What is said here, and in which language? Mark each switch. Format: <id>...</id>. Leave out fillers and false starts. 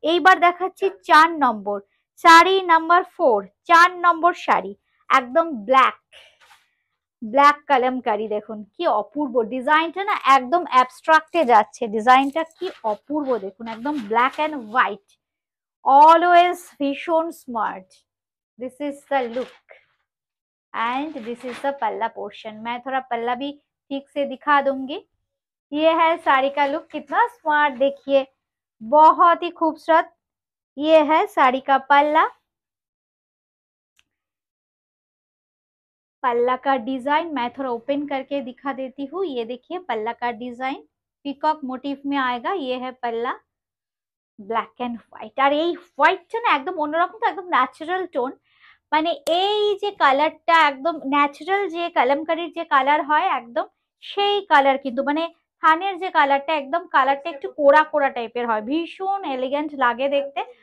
<bn>এইবার দেখাচ্ছি 4 নম্বর শাড়ি নাম্বার 4। 4 নম্বর শাড়ি একদম ব্ল্যাক, ব্ল্যাক কালামকারি। দেখুন কি অপূর্ব ডিজাইনটা, না একদম অ্যাবস্ট্রাক্টে যাচ্ছে ডিজাইনটা, কি অপূর্ব। দেখুন একদম ব্ল্যাক এন্ড হোয়াইট, অলওয়েজ ভীষণ স্মাर्ट।</bn> <en>This is the look and this is the पल्ला portion.</en> <hi>मैं थोड़ा पल्ला भी ठीक से दिखा दूंगी। ये है साड़ी का लुक, कितना स्मार्ट देखिए, बहुत ही खूबसूरत। ये है साड़ी का पल्ला। पल्ला का डिजाइन मैं थोड़ा ओपन करके दिखा देती हूँ। ये देखिए पल्ला का डिजाइन, পিকক মোটিভ মে আয়েগা, ইয়ে হ্যায় পাল্লা, ব্ল্যাক অ্যান্ড হোয়াইট।</hi> <bn>আর এই হোয়াইটটা না একদম অন্যরকম, তো একদম ন্যাচারাল টোন। মানে এই যে কালারটা একদম ন্যাচারাল, যে কালামকারীর যে কালার হয় একদম সেই কালার, কিন্তু মানে থানের যে কালারটা একদম কালারটা একটু কোড়া কোড়া টাইপের হয়, ভীষণ এলিগেন্ট লাগে দেখতে।</bn>